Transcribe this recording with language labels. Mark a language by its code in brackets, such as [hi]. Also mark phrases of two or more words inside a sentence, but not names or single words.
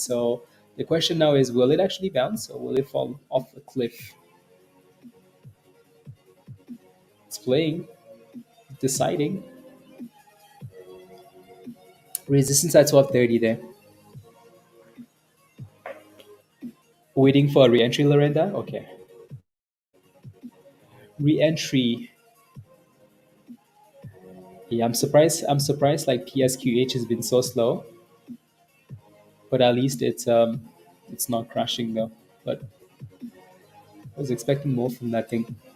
[en] So the question now is, will it actually bounce or will it fall off a cliff? It's playing, deciding. Resistance at 12.30 there. Waiting for a re-entry, Lorenda. Okay, re-entry. Yeah, I'm surprised. I'm surprised. Like PSQH has been so slow, but at least it's not crashing though. But I was expecting more from that thing.